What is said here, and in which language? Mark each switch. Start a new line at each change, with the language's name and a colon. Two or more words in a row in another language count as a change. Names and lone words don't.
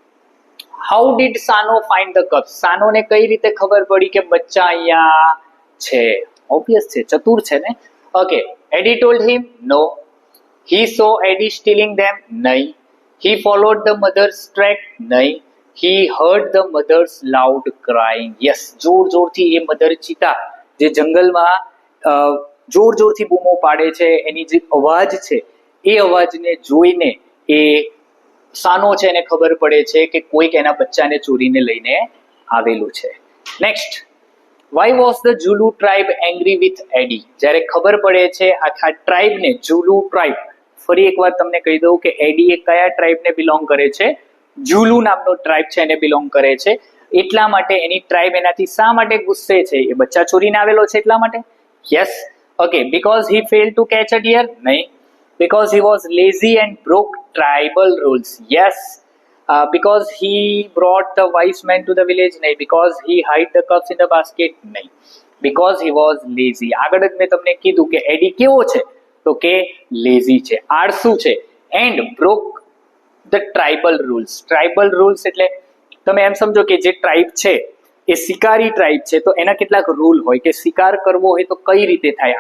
English: How did Shano find the cup?
Gujarati: શાનોને કઈ રીતે ખબર પડી કે બચ્ચા અહીંયા છે? ઓબ્વિયસ છે, ચતુર છે ને. ઓકે.
English: Eddie told him? No. He saw Eddie stealing them? નહીં. He followed the mother's track? નહીં. he heard the mother's loud crying. yes,
Gujarati: જોર જોરથી એ મધર ચિતા જે જંગલમાં જોર જોરથી બૂમો પાડે છે, એની જે અવાજ છે એ અવાજને જોઈને એ સાનો છે એને ખબર પડે છે કે કોઈક એના બચ્ચાને ચોરીને લઈને આવેલું છે.
English: નેક્સ્ટ, why was the Zulu tribe angry with Eddie?
Gujarati: જ્યારે ખબર પડે છે આખા ટ્રાઇબને, ઝુલુ ટ્રાઇબ, ફરી એકવાર તમને કહી દઉં કે એડી એ કયા ટ્રાઇબને બિલોંગ કરે છે? ઝુલુ નામનો ટ્રાઇબ છે એને બિલોંગ કરે છે. એટલા માટે એની ટ્રાઇબ એનાથી શા માટે ગુસ્સે છે? એ બચ્ચા ચોરીને આવેલો છે એટલા માટે? યસ.
English: ઓકે, because he failed to catch a deer?
Gujarati: નહીં.
English: because he was lazy and broke tribal rules? yes. because he brought the wise man to the village?
Gujarati: નહીં.
English: because he hid the cups in the basket? નહીં. because he was lazy.
Gujarati: આગળ જ મેં તમને કીધું કે એડી કેવો છે? તો કે લેઝી છે, આળસુ છે,
English: and broke the tribal rules.
Gujarati: ટ્રાઇબલ રૂલ્સ એટલે તમે એમ સમજો કે જે ટ્રાઇબ છે એ શિકારી ટ્રાઇબ છે, તો એના કેટલાક રૂલ હોય કે શિકાર કરવો હોય તો કઈ રીતે થાય.